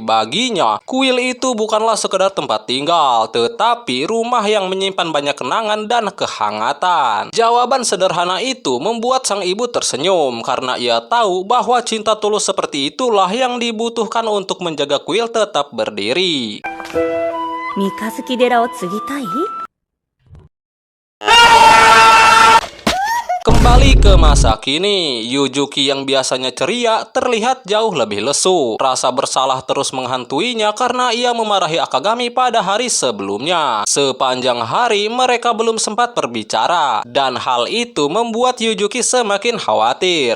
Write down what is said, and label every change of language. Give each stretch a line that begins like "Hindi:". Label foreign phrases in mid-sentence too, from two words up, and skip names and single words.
Indonesian: Baginya, kuil itu bukanlah sekedar tempat tinggal, tetapi rumah yang menyimpan banyak kenangan dan kehangatan. Jawaban sederhana itu membuat sang ibu tersenyum karena ia tahu bahwa cinta tulus seperti itulah yang dibutuhkan untuk menjaga kuil tetap berdiri.
Japanese: 三日月寺を継ぎたい？
Indonesian: Kembali ke masa kini, Yujuki yang biasanya ceria terlihat jauh lebih lesu. Rasa bersalah terus menghantuinya karena ia memarahi Akagami pada hari sebelumnya. Sepanjang hari mereka belum sempat berbicara, dan hal itu membuat Yujuki semakin khawatir.